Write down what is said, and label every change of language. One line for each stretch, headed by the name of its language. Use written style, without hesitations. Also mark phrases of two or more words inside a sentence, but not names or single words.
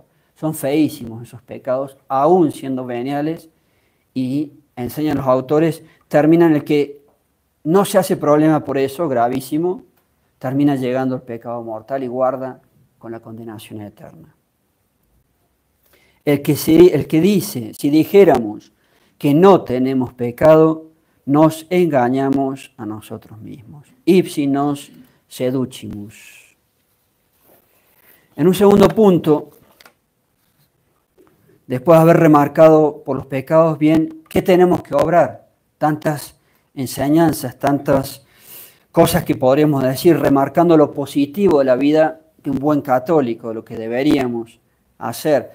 Spanish: Son feísimos esos pecados, aún siendo veniales, y enseñan los autores, terminan el que no se hace problema por eso, gravísimo, termina llegando al pecado mortal y guarda con la condenación eterna. El que dice, si dijéramos que no tenemos pecado, nos engañamos a nosotros mismos.
Latin: Ipsi nos seducimus.
Spanish: En un segundo punto, después de haber remarcado por los pecados bien, ¿qué tenemos que obrar? Tantas enseñanzas, tantas cosas que podríamos decir, remarcando lo positivo de la vida de un buen católico, lo que deberíamos hacer.